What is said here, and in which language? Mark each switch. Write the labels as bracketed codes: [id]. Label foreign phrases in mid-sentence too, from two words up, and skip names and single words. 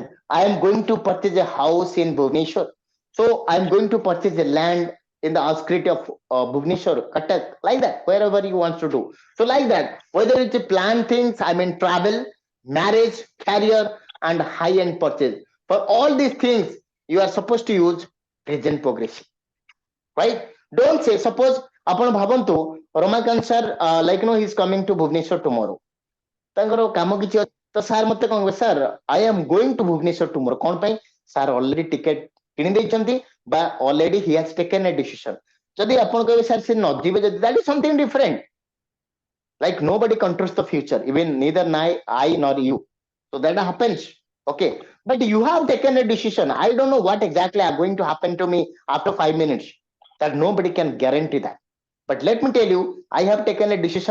[en] I am going to purchase a house in Bhubaneswar. So I am going to purchase a land in the outskirts of Bhubaneswar, Cuttack, like that, wherever you want to do. So like that, whether it's a plan things, I mean travel, marriage, career, and high-end purchase. For all these things, you are supposed to use present progressive, right? Don't say, suppose [or] ଆପଣ ଭାବନ୍ତୁ ରମାକାନ୍ତ [en] sir, like he is coming to Bhubaneswar tomorrow. [or] ତାଙ୍କର କାମ କିଛି ଅଛି ତ ସାର୍ ମତେ କଣ କହିବେ, ସାର୍ [en] I am going to Bhubaneswar tomorrow. [or] କଣ ପାଇଁ? ସାର୍ ଅଲରେଡି ଟିକେଟ କିଣି ଦେଇଛନ୍ତି ବା [en] already he has taken a decision. [or] ଯଦି ଆପଣ କହିବେ ସାର୍ ସେ ନ ଯିବେ, ଯଦି [en] that is something different. Like nobody controls the future, even neither I nor you. So that happens. Okay. But you have taken a decision. I don't know what exactly are going to happen to me after 5 minutes. That nobody can guarantee that. But let me tell you, I have taken a decision.